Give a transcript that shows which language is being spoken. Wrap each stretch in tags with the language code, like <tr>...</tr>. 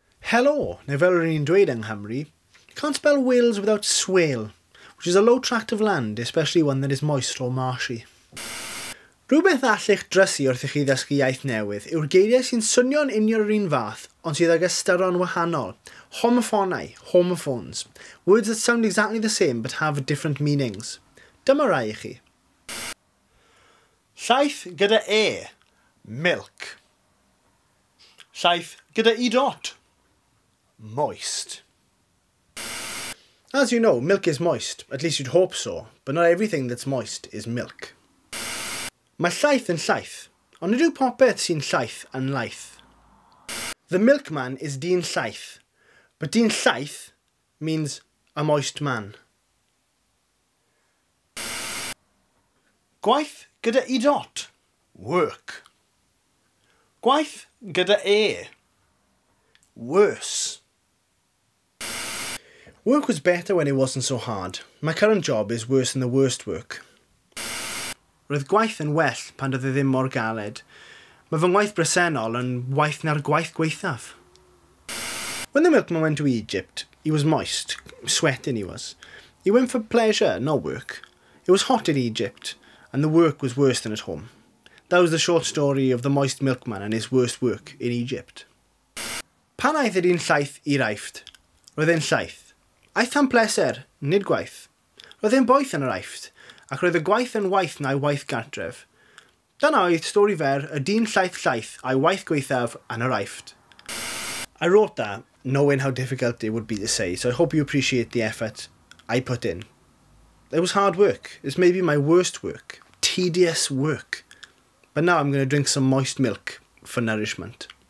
<en>Hello,</en> <cy>neu fel rydyn ni'n dweud yng Nghymru,</cy> <en>you can't spell Wales without swale, which is a low tract of land, especially one that is moist or marshy.</en> <cy>Rhywbeth allech drysu wrth i chi ddysgu iaith newydd yw'r geiriau sy'n swnio'n union yr un fath, ond sydd ag ystyron wahanol.</cy> <en>Homoffonau, homophones, words that sound exactly the same but have different meanings.</en> <cy>Dyma rai i chi. Llaeth gyda e, milk. Llaeth gyda e dot, moist.</cy> <en>As you know, milk is moist, at least you'd hope so, but not everything that's moist is milk.</en> <cy>Mae llaeth yn llaeth, ond nid yw popeth sy'n llaeth yn laeth.</cy> <en>The milkman is dyn llaeth, but dyn llaeth means a moist man.</en> <cy>Gwaith gyda e dot, work. Gwaith gyda e, worse.</cy> <en>Work was better when it wasn't so hard. My current job is worse than the worst work.</en> <cy>Roedd gwaith yn well pan doedd e ddim mor galed. Mae fy ngwaith bresennol yn waith na'r gwaith gweithaf.</cy> <en>When the milkman went to Egypt, he was moist, sweating he was. He went for pleasure, not work. It was hot in Egypt, and the work was worse than at home. That was the short story of the moist milkman and his worst work in Egypt.</en> <cy>Pan aeth yr un llaeth i'r aifft, roedd e'n llaeth. Aeth am pleser, nid gwaith. Roedd e'n boeth yn yr aifft, ac roedd y gwaith yn waith na'i waith gartref. Dyna oedd stori fer y dyn llaeth llaeth a'i waith gweithaf yn yr aifft.</cy> <en>I wrote that knowing how difficult it would be to say, so I hope you appreciate the effort I put in. It was hard work. It's maybe my worst work. Tedious work. But now I'm going to drink some moist milk for nourishment.</en>